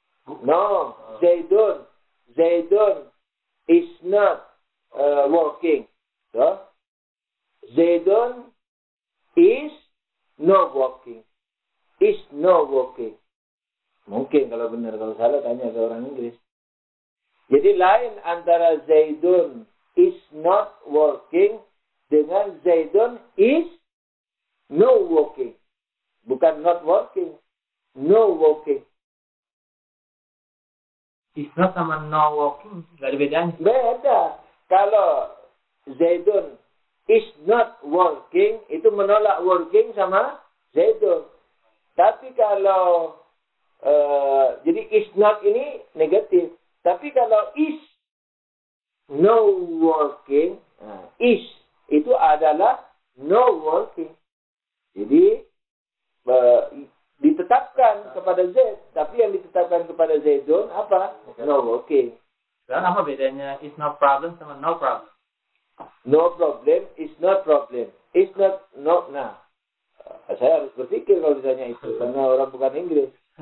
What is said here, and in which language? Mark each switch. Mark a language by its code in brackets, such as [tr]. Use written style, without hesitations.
[en] No, Zaidun is not working. So, Zaidun is not working. Is not working. [id] Mungkin kalau benar, kalau salah tanya ke orang Inggris. Jadi lain antara Zaidun is not working dengan Zaidun is no working. Bukan not working, no working. Is not sama no working, nggak ada bedanya. Beda. Kalau Zaidun is not working, itu menolak working sama Zaidun. Tapi kalau jadi is not ini negatif. Tapi kalau is no working, is itu adalah no working. Jadi ditetapkan kepada Z, tapi yang ditetapkan kepada Zaidun apa? [en] No working. [id] Sekarang apa bedanya is no problem sama no problem? [en] No problem is not problem. Is not no. [id] Nah, saya harus berpikir kalau ditanya itu karena orang bukan Inggris.